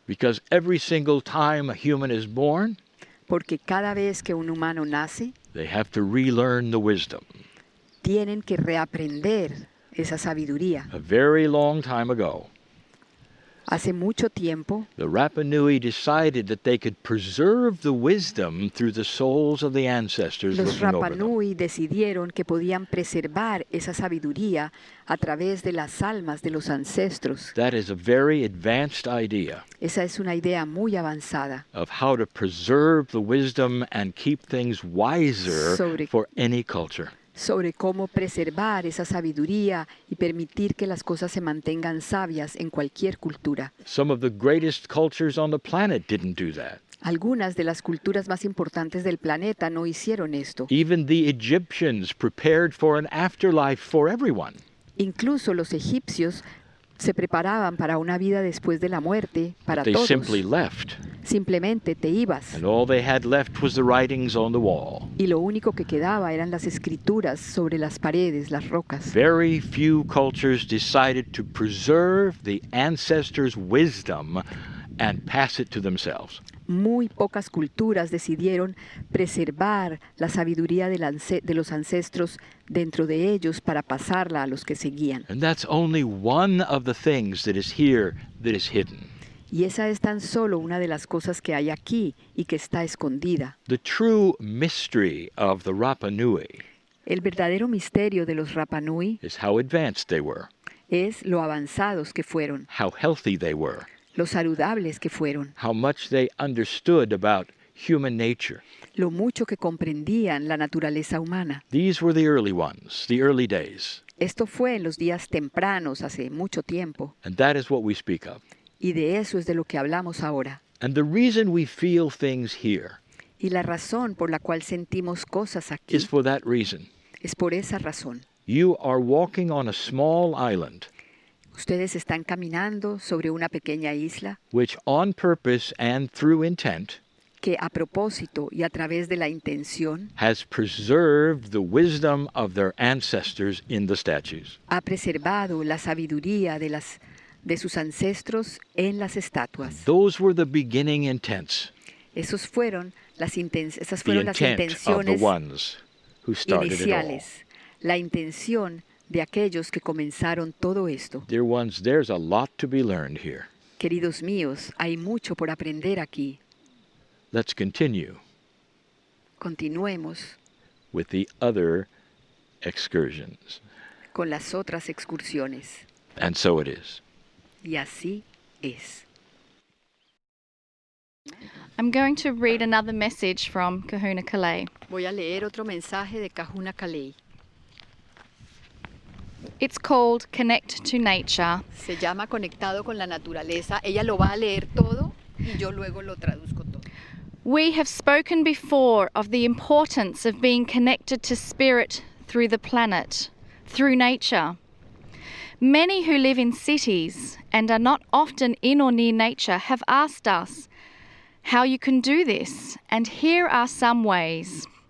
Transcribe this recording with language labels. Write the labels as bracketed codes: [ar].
[en] Because every single time a human is born, [es] Porque cada vez que un humano nace, [en] they have to relearn the wisdom. [es] tienen que reaprender esa sabiduría. [en] A very long time ago, [es] Hace mucho tiempo, [en] the Rapa Nui decided that they could preserve the wisdom through the souls of the ancestors [es] los [en] looking [es] Rapa [en] over them. [es] Nui decidieron que podían preservar esa sabiduría a través de las almas de los ancestros. [en] That is a very advanced idea [es] Esa es una idea muy avanzada [en] of how to preserve the wisdom and keep things wiser [es] Sobre- [en] for any culture. [es] sobre cómo preservar esa sabiduría y permitir que las cosas se mantengan sabias en cualquier cultura. [en] Some of the greatest cultures on the planet didn't do that. [es] Algunas de las culturas más importantes del planeta no hicieron esto. [en] Even the Egyptians prepared for an afterlife for everyone. [es] Incluso los egipcios se preparaban para una vida después de la muerte para [en] They [es] todos. [en] simply left, [es] Simplemente te ibas [en] and all they had left was the writings on the wall. [es] y lo único que quedaba eran las escrituras sobre las paredes, las rocas. [en] Very few cultures decided to preserve the ancestors' wisdom and pass it to themselves. [es] Muy pocas culturas decidieron preservar la sabiduría de los ancestros dentro de ellos para pasarla a los que seguían. [en] And that's only one of the things that is here that is hidden. [es] Y esa es tan solo una de las cosas que hay aquí y que está escondida. [en] The true mystery of the Rapa Nui [es] El verdadero misterio de los Rapa Nui [en] is how advanced they were, [es] es lo avanzados que fueron, [en] how healthy they were, [es] lo saludables que fueron, [en] how much they understood about human nature. [es] lo mucho que comprendían la naturaleza humana. [en] These were the early ones, the early days, [es] Esto fue en los días tempranos, hace mucho tiempo, [en] and that is what we speak of. [es] y de eso es de lo que hablamos ahora. [en] And the reason we feel things here [es] Y la razón por la cual sentimos cosas aquí [en] is for that reason. [es] es por esa razón. [en] You are walking on a small island, [es] Ustedes están caminando sobre una pequeña isla [en] which on purpose and through intent [es] que a propósito y a través de la intención [en] has preserved the wisdom of their ancestors in the statues. [es] ha preservado la sabiduría de sus ancestros en las estatuas. [en] Those were the beginning intents, [es] Esas fueron las [en] the [es] intenciones [en] intent of the ones who started it all. [es] iniciales, la intención de aquellos que comenzaron todo esto. [en] Dear ones, there's a lot to be learned here. [es] Queridos míos, hay mucho por aprender aquí. [en] Let's continue [es] Continuemos [en] with the other excursions. [es] con las otras excursiones. [en] And so it is. [es] Y así es. [en] I'm going to read another message from Kahuna Kalei. [es] Voy a leer otro mensaje de Kahuna Kalei. [en] It's called Connect to Nature. [es] Se llama Conectado con la Naturaleza. Ella lo va a leer todo y yo luego lo traduzco todo. [en] We have spoken before of the importance of being connected to spirit through the planet, through nature. Many who live in cities and are not often in or near nature have asked us how you can do this, and here are some ways.